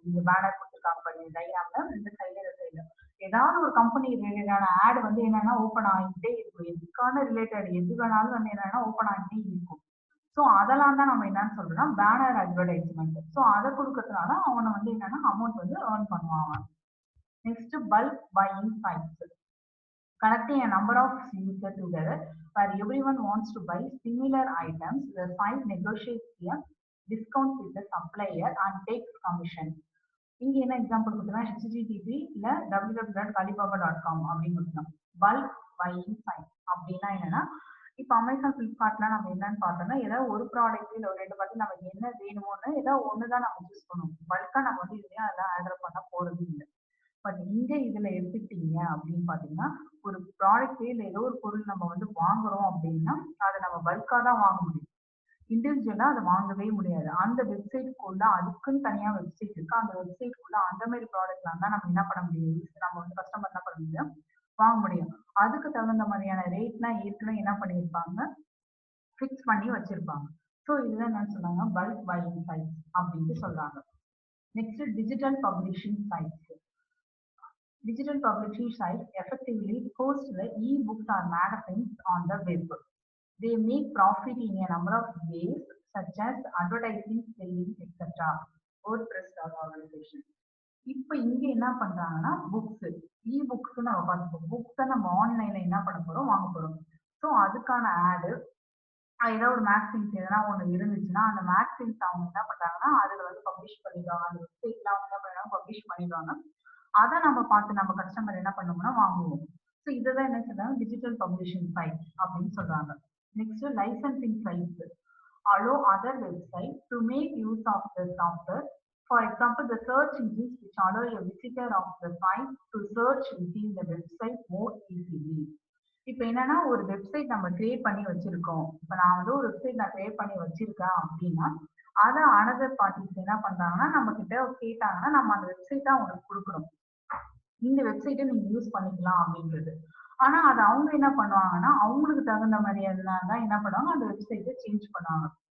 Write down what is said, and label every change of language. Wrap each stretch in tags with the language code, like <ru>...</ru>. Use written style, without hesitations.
<ta>இங்க பேனர் கொடுத்துருக்காங்க பாருங்க டயக்ராம்ல, இந்த சைட்ல ஏதாவது ஒரு கம்பெனி ரிலேட்டடான ஆட் வந்து என்னன்னா ஓப்பன் ஆகிட்டே இருக்கும். எதுக்கான ரிலேட்டட் எது வேணாலும் வந்து என்னன்னா ஓப்பன் ஆகிட்டே இருக்கும். ஸோ அதெல்லாம் தான் நம்ம என்னன்னு சொல்றோம்னா பேனர் அட்வர்டைஸ்மெண்ட். ஸோ அதை கொடுக்கறதுனால அவனை வந்து என்னன்னா அமௌண்ட் வந்து ஏர்ன் பண்ணுவாங்க.</ta> <en>Next bulk buying sites connecting a number of users together where everyone wants to buy similar items. The site negotiates a discount with the supplier and takes commission.</en> <ta>இங்க என்ன example கொடுத்தோம்னா http இல்ல www.alibaba.com அப்படின்னு கொடுத்தோம். Bulk buying side அப்படின்னா என்னன்னா இப்போ Amazon ஃபிளிப்கார்ட்ல நம்ம என்னன்னு பார்த்தோம்னா ஏதாவது ஒரு ப்ராடக்ட் இல்லை ஒரு ரெண்டு ப்ராடக்ட் நமக்கு என்ன வேணுமோன்னு ஏதாவது ஒண்ணுதான் நம்ம சூஸ் பண்ணுவோம். பல்கா நம்ம வந்து இதுலயும் அதெல்லாம் ஆர்டர் பண்ண போறது இல்லை. பட் இங்க இதுல எடுத்துக்கிட்டீங்க அப்படின்னு பாத்தீங்கன்னா ஒரு ப்ராடக்ட் இல்லை ஏதோ ஒரு பொருள் நம்ம வந்து வாங்குறோம் அப்படின்னா அதை நம்ம பல்கா தான் வாங்க முடியும், இண்டிவிஜுவலா அதை வாங்கவே முடியாது. அந்த வெப்சைட்குள்ள அதுக்குன்னு தனியா வெப்சைட் இருக்கு, அந்த வெப்சைட்குள்ள அந்த மாதிரி ப்ராடக்ட்லாம் தான் நம்ம என்ன பண்ண முடியும், நம்ம வந்து கஸ்டமர் என்ன பண்ண முடியும், வாங்க முடியும். அதுக்கு தகுந்த மாதிரியான ரேட்லாம் ஏற்கனவே என்ன பண்ணியிருப்பாங்க, ஃபிக்ஸ் பண்ணி வச்சிருப்பாங்க. ஸோ இதுதான் என்னன்னு சொன்னாங்க, பல்க் பையிங் சைட்ஸ் அப்படின்ட்டு சொல்றாங்க.</ta> <en>Next digital publishing sites. Digital publishing sites effectively host the e-books or magazines on the web. they make profit in a number of ways such as advertising, selling, etc. WordPress organization.</en> <ta>இப்போ இங்க என்ன பண்றாங்கன்னா books, e books நம்ம பார்த்துப்போம். புக்ஸை நம்ம ஆன்லைன்ல என்ன பண்ண போறோம், வாங்க போறோம். ஸோ அதுக்கான ஆடு ஏதாவது ஒரு மேக்சின்ஸ் எதனா ஒன்று இருந்துச்சுன்னா அந்த மேக்சின்ஸ் அவங்க என்ன பண்றாங்கன்னா அதுல வந்து பப்ளிஷ் பண்ணிடுவாங்க. அந்த வெப்சைட்ல அவங்க என்ன பண்ணுறாங்க, பப்ளிஷ் பண்ணிடுவாங்க. அதை நம்ம பார்த்து நம்ம கஸ்டமர் என்ன பண்ணோம்னா வாங்குவோம். ஸோ இதுதான் என்ன சொல்றாங்க, டிஜிட்டல் பப்ளிஷிங் சைட் அப்படின்னு சொல்றாங்க.</ta> <en>Next licensing sites allow other websites to make use of the software. For example, the search engines which allow a visitor of the site to search within the website more easily.</en> <ta>இப்போ என்னன்னா ஒரு website நம்ம create பண்ணி வச்சிருக்கோம். இப்போ நான் வந்து ஒரு வெப்சைட் நான் கிரியேட் பண்ணி வச்சிருக்கேன் அப்படின்னா அதை அனதர் பார்ட்டிஸ் என்ன பண்றாங்கன்னா நம்ம கிட்ட கேட்டாங்கன்னா நம்ம அந்த வெப்சைட்டை அவங்களுக்கு கொடுக்குறோம். இந்த வெப்சைட்டை நீங்க யூஸ் பண்ணிக்கலாம் அப்படின்றது. ஆனா அது அவங்க என்ன பண்ணுவாங்கன்னா அவங்களுக்கு தகுந்த மாதிரி தான் என்ன பண்ணுவாங்க, அந்த வெப்சைட்டை சேஞ்ச் பண்ணுவாங்க.</ta>